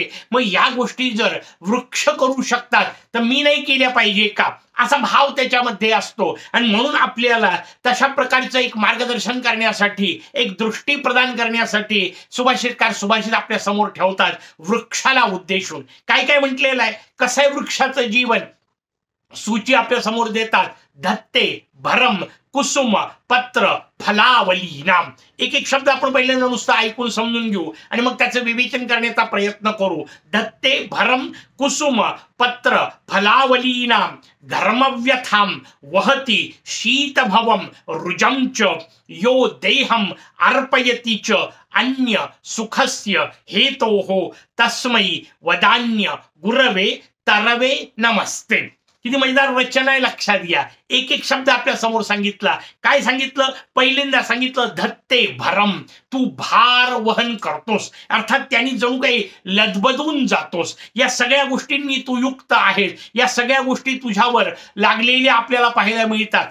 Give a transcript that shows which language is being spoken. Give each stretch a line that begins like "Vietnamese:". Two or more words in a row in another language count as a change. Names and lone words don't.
Marathi: मग या गोष्टी जर वृक्ष करू शकतात तर मी नाही केल्या पाहिजे का, असा भाव त्याच्यामध्ये असतो. आणि म्हणून आपल्याला तशा प्रकारचं एक मार्गदर्शन करण्यासाठी, एक दृष्टी प्रदान करण्यासाठी सुभाषितकार सुभाषित आपल्या समोर ठेवतात वृक्षाला उद्देशून. काय काय म्हटलेलं आहे, कसं आहे वृक्षाचं जीवन, सूची आपल्या समोर देतात.
Sanskrit: धत्ते भरम कुसुम पत्र फलावली नाम.
Marathi: एक एक शब्द आपण पहिल्यांदा नुसतं ऐकून समजून घेऊ आणि मग त्याचं विवेचन करण्याचा प्रयत्न करू.
Sanskrit: धत्ते भरम कुसुम पत्र फलावली नाम धर्मव्यथाम वहती शीतभवम रुजम च यो देहम अर्पयति च अन्य सुखस्य हेतोः तस्मै वदान्य गुरवे तरवे नमस्ते.
Marathi: किती मजेदार रचना आहे, लक्षात घ्या. एक एक शब्द आपल्या समोर सांगितला. काय सांगितलं, पहिल्यांदा सांगितलं
Sanskrit: धत्ते भरम,
Marathi: तू भार वहन करतोस, अर्थात त्यांनी जणू काही लदबदून जातोस. या सगळ्या गोष्टींनी तू युक्त आहेस, या सगळ्या गोष्टी तुझ्यावर लागलेल्या आपल्याला पाहायला मिळतात.